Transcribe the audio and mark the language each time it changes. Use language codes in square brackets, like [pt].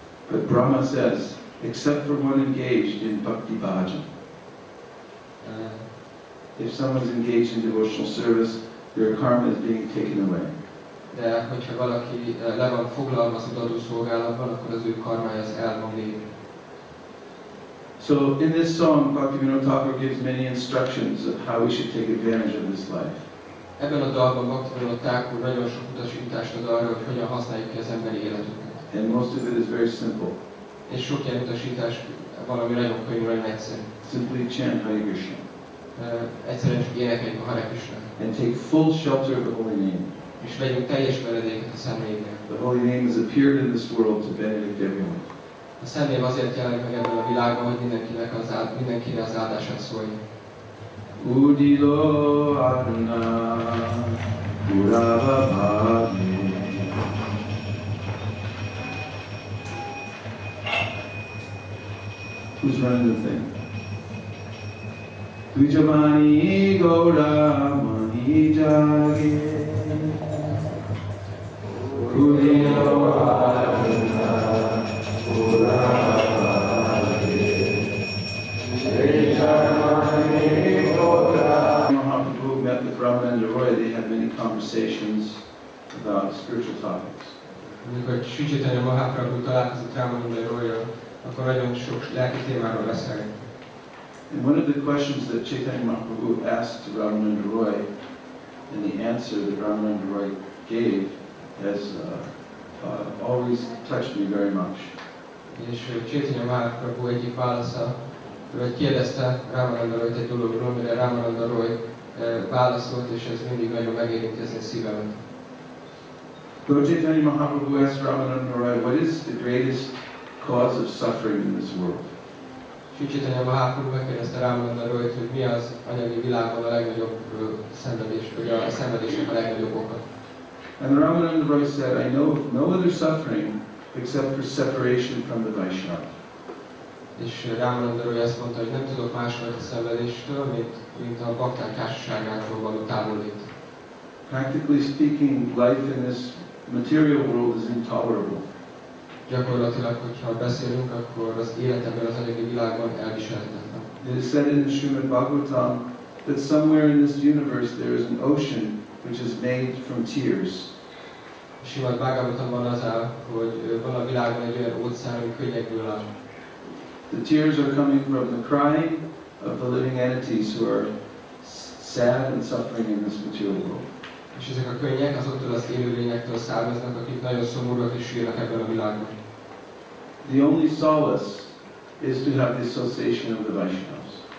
[en] But Brahma says, except for one engaged in bhakti bhajan. If someone's engaged in devotional service, their karma is being taken away. [hu] De hogyha valaki le van foglalva az odaadó szolgálatban, akkor az ő karmája az el van lépve. [en] So in this song, Bhaktivinoda Thakur gives many instructions of how we should take advantage of this life. [hu] Ebben a dalban Bhaktivinoda Thakur nagyon sok utasítást ad arra, hogy hogyan használjuk ki az emberi életünket. [en] And most of it is very simple. [hu] És sok ilyen utasítás valami nagyon könnyű, nagyon egyszerű. [en] Simply chant Hare Krishna. [hu] Egyszerűen csak énekeljük a Hare Krishna. [en] And take full shelter of the holy name. [hu] És vegyünk teljes veredéket a Szent Névnek. [en] The holy name has appeared in this world to benedict everyone. [hu] A Szent Név azért jelenik meg ebben a világban, hogy mindenkire az áldását szóljon. [bn] Udilo Aruna Urava Bhagi. [en] Who's running the thing? [bn] Tujamani Gaura Mani Jage Udilo Aruna [en] Mahaprabhu met with Ramananda Roy. They had many conversations about spiritual topics. [hu] Amikor Sri Chaitanya Mahaprabhu találkozott Ramananda Royjal, akkor nagyon sok lelki témáról beszélünk. [en] And one of the questions that Chaitanya Mahaprabhu asked to Ramananda Roy, and the answer that Ramananda Roy gave, has always touched me very much. [hu] És Chaitanya Mahaprabhu egyik válasza, vagy kérdezte Ramananda Royt egy dologról, mire Ramananda Roy válaszolt, és ez mindig nagyon megérinti az én szívemet. [en] Lord Chaitanya Mahaprabhu asked Ramananda Roy, what is the greatest cause of suffering in this world? [hu] Sri Chaitanya Mahaprabhu megkérdezte Ramananda Royt, hogy mi az anyagi világban a legnagyobb szenvedés, vagy a szenvedésnek a legnagyobb oka. [en] And Ramananda Roy said, I know of no other suffering except for separation from the Vaishnava. [hu] És Ramananda Roy azt mondta, hogy nem tudok másfajta szenvedéstől, mint a bakták társaságától való távollét. [en] Practically speaking, life in this material world is intolerable. [hu] Gyakorlatilag, hogyha beszélünk, akkor az élet ebben az anyagi világban elviselhetetlen. [en] It is said in the Srimad Bhagavatam that somewhere in this universe there is an ocean which is made from tears. [hu] A Srimad Bhagavatamban az áll, hogy van a világban egy olyan óceán, ami könnyekből áll. [en] The tears are coming from the crying of the living entities who are sad and suffering in this material world. [hu] És ezek a könnyek azoktól az élőlényektől származnak, akik nagyon szomorúak és sírnak ebben a világban. [en] The only solace is to have the association of the Vaishnavas.